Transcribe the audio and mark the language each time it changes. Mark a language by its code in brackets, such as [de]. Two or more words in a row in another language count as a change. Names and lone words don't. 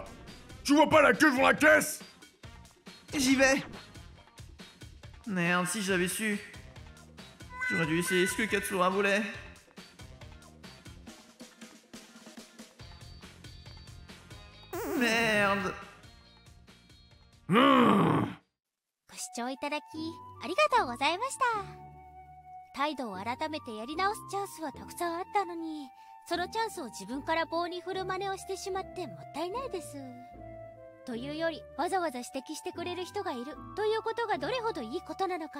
[fr] Tu vois pas la queue devant la caisse? J'y vais. Merde, si j'avais su. J'aurais dû essayer ce que Katsura voulait. Merde. [ja] ご視聴いただきありがとうございました。態度を改めてやり直すチャンスはたくさんあったのに、そのチャンスを自分から棒に振る真似をしてしまってもったいないです。というより、わざわざ指摘してくれる人がいるということがどれほどいいことなのか。